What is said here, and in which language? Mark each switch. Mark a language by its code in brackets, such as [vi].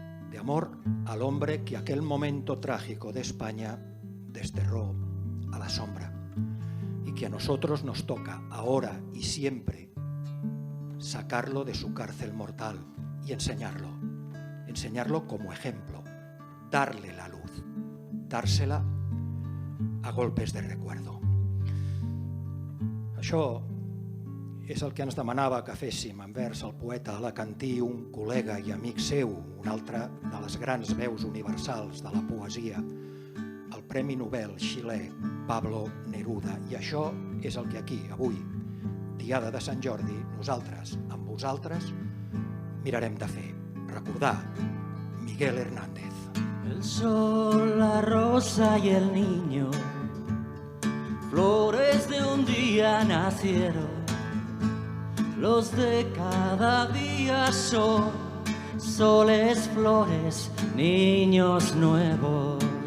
[es] De amor al hombre que aquel momento trágico de España desterró a la sombra y que a nosotros nos toca ahora y siempre sacarlo de su cárcel mortal y enseñarlo como ejemplo, darle la luz, dársela a golpes de recuerdo. [ca] Això és el que ens demanava que féssim envers el poeta alacantí, un col·lega i amic seu, un altre de les grans veus universals de la poesia, el Premi Nobel xilè Pablo Neruda. I això és el que aquí, avui, Diada de Sant Jordi, nosaltres, amb vosaltres, mirarem de fer. Recordar Miguel Hernández. [es] El sol, la rosa y el niño, flores de un día nacieron. Los de cada día son soles, flores, niños nuevos.